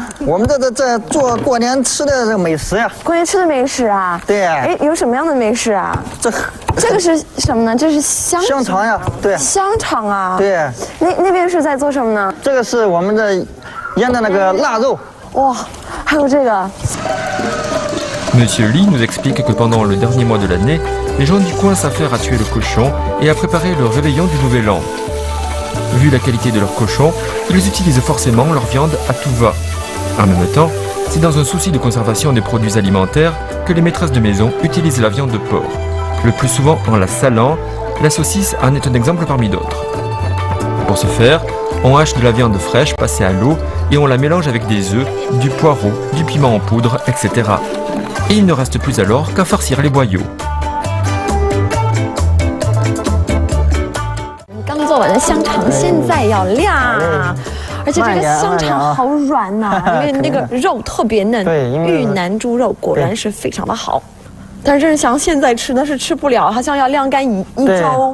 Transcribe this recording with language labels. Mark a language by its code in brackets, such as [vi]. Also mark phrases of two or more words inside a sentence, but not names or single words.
[zh] 我们在做过年吃的这个美食呀。过年吃的美食啊？对。哎，有什么样的美食啊？这个是什么呢？这是香肠呀，对。香肠啊？对。那边是在做什么呢？这个是我们的腌的那个腊肉。哇，还有这个。 [fr] Monsieur Li nous explique que pendant le dernier mois de l'année, les gens du coin s'affairent à tuer le cochon et à préparer le réveillon du Nouvel An. Vu la qualité de leur cochon, ils utilisent forcément leur viande à tout va. En même temps, c'est dans un souci de conservation des produits alimentaires que les maîtresses de maison utilisent la viande de porc. Le plus souvent en la salant, la saucisse en est un exemple parmi d'autres. Pour ce faire, on hache de la viande fraîche passée à l'eau et on la mélange avec des œufs, du poireau, du piment en poudre, etc. Et il ne reste plus alors qu'à farcir les boyaux. [zh] 刚做完的香肠现在要晾，而且这个香肠好软呐，因为那个肉特别嫩。对，豫南猪肉果然是非常的好。但是像现在吃，那是吃不了，好像要晾干一周，